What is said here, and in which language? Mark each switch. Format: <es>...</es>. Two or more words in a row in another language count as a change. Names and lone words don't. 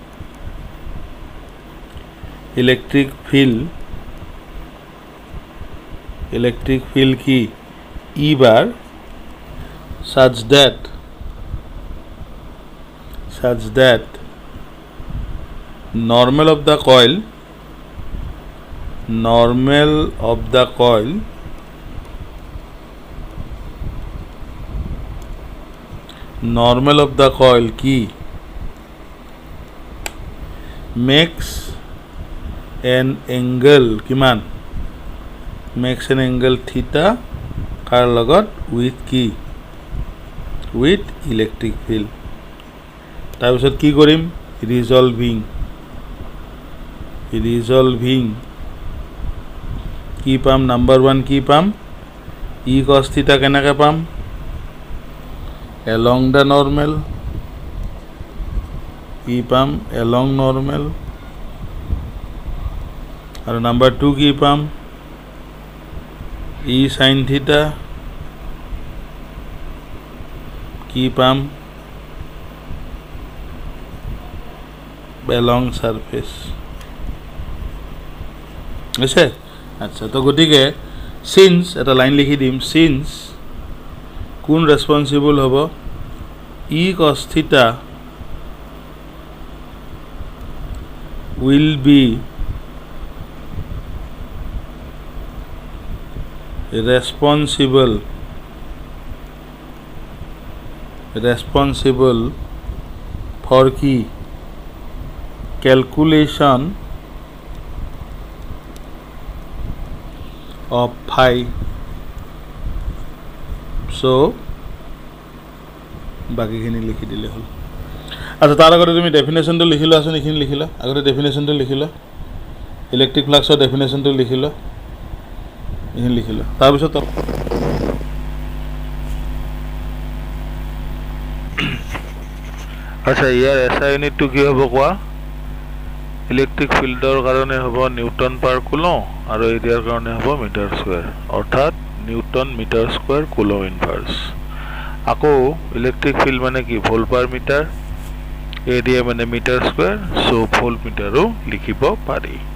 <en>key E bar such that normal of the coil key makes an angle কিমান makes an angle theta</en> <as>কাৰ লগত</as> <en>with electric field</en> <as>তাৰপিছত কি কৰিম ৰিজলভিং কি পাম নাম্বাৰ 1 কি পাম ই cos থিটা কেনেকৈ পাম</as> <en>along the normal</en> <as>কি পাম</as> <en>along normal</en> <as>আৰু নাম্বাৰ 2 কি পাম ই sin থিটা কি পাম</as> <en>along surface</en> <as>আছে আচ্ছা তো গতিকে since এটা লাইন লিখি দিম since কোন রেসপন্সিবল হ'ব ই cos থিটা</as> <en>will be responsible for কি calculation of phi so</en> <as>বাকিখিনি লিখি দিলে হ'ল আচ্ছা তাৰ আগতে তুমি ডেফিনেশ্যনটো লিখি লোৱা আছে এইখিনি লিখি লোৱা আগতে ডেফিনেশ্যনটো লিখি লোৱা</as> <en>electric fluxৰ</en> <as>ডেফিনেশ্যনটো লিখি লোৱা এইখিনি লিখি লোৱা তাৰপিছত আচ্ছা ইয়াৰ</as> <en>SI unitটো</en> <as>কি হ'ব কোৱা</as> <en>electric fieldৰ</en> <as>কাৰণে হ'ব</as> <en>newton per coulomb</en> <as>আৰু এৰিয়াৰ কাৰণে হ'ব</as> <en>metre square</en> <as>অৰ্থাৎ</as> <en>newton metre square coulomb inverse</en> <as>আকৌ</as> <en>electric field</en> <as>মানে কি</as> <en>volt per metre</en> <as>এৰিয়া মানে</as> <en>metre square so volt metreো</en> <as>লিখিব পাৰি</as>